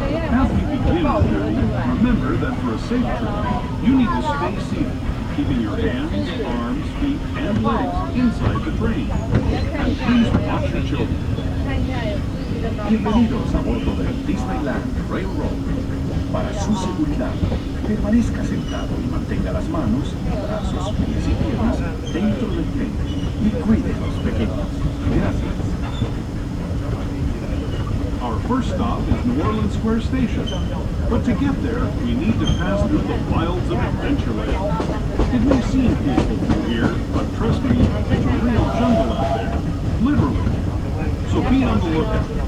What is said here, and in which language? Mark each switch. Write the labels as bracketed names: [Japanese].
[English] As we begin our journey, remember that for a safe trip, you need to stay seated, keeping your hands, arms, feet, and legs inside the train. And please watch your children. [Spanish] Bienvenidos a bordo del Disneyland Railroad. Para su seguridad, permanezca sentado y mantenga las manos, brazos, pies y piernas dentro del tren y cuide a los pequeños. Gracias. [English] Our first stop is New Orleans Square Station. But to get there, we need to pass through the wilds of Adventureland. It may seem peaceful through here, but trust me, it's a real jungle out there. Literally. So be on the lookout.